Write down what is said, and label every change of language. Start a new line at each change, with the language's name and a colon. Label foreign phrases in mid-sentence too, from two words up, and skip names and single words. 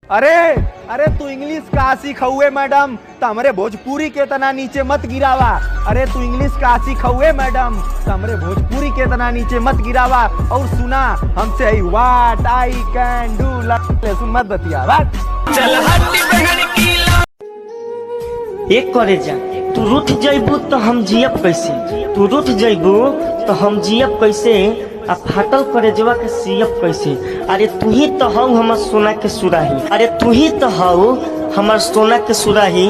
Bhojpuri: अरे अरे तू इंग्लिश का सीखुए मैडम, तमरे भोजपुरी के तना नीचे मत गिरावा। अरे तू इंग्लिश का सीखुए मैडम, तमरे भोजपुरी के तना नीचे मत गिरावा। और सुना हमसे ही
English: what I can do
Bhojpuri: सुन मत बतिया। चल हट्टी बहन की एक करे जा, तू रूठ जइबू तो हम जियब कैसे, तू रूठ जइबू तो हम जियब कैसे, आ फाटल करे जवा के सियब कैसे। अरे तू ही तो हऊ हमर सोना के सुराही, अरे तू ही तो हऊ हमर सोना के सुराही।